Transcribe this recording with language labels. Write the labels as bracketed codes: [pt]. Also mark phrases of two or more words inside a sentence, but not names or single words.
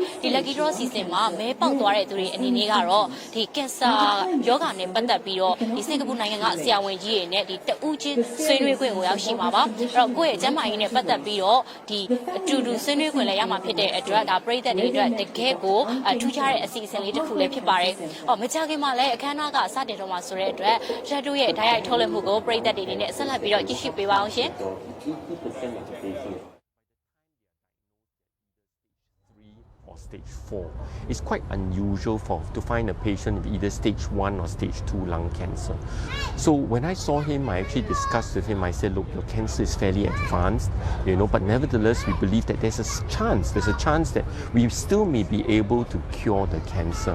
[my] ဒီ Lucky Draw အစီအစဉ်မှာမဲပေါက်သွားတဲ့သူတွေအနေနဲ့ကတော့ဒီကင်ဆာယောဂါနဲ့ပတ်သက်ပြီးတော့ဒီစင်ကာပူနိုင်ငံကဆရာဝန်ကြီးတွေနဲ့ဒီတဦးချင်းဆွေးနွေးခွင့်ကိုရောက်ရှိမှာပါအဲ့တော့ကိုယ့်ရဲ့ကျန်းမာရေးနဲ့ပတ်သက်ပြီးတော့ဒီအတူတူဆွေးနွေးခွင့်လည်းရမှာဖြစ်တဲ့အတွက်ဒါပြည်သက်တွေအတွက်တကယ်ကိုထူးခြားတဲ့အစီအစဉ်လေးတစ်ခုလည်းဖြစ်ပါတယ်မကြခင်မှာလည်းအခမ်းအနားကစတင်တော့မှာဆိုတဲ့အတွက်ရက်တို့ရဲ့ဓာတ်ရိုက်ရိုက်ထုတ်လွှင့်မှုကိုပရိသတ်တွေအနေနဲ့ဆက်လက်ပြီးတော့ကြည့်ရှုပေးပါအောင်ရှင် [en] or stage 4. It's quite unusual to find a patient with either stage 1 or stage 2 lung cancer. So when I saw him, I actually discussed with him. I said, look, your cancer is fairly advanced, but nevertheless, we believe that there's a chance that we still may be able to cure the cancer.